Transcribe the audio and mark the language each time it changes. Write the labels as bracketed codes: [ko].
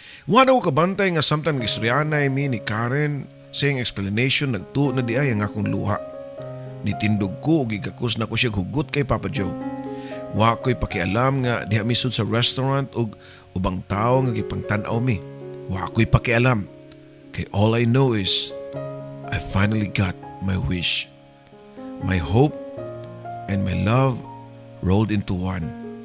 [ceb] Wala ko kabantay nga samtang istoryanay mi ni Karen sa iyang explanation nagtuo na di ay ang akong luha. Nitindog ko o gigakus na ko siya hugot kay Papa Joe. Wa ko'y pakialam nga diha misud sa restaurant o ubang tao nga gipangtanaw mi. Wa ko'y pakialam. [en] Kay all I know is I finally got my wish. My hope and my love rolled into one.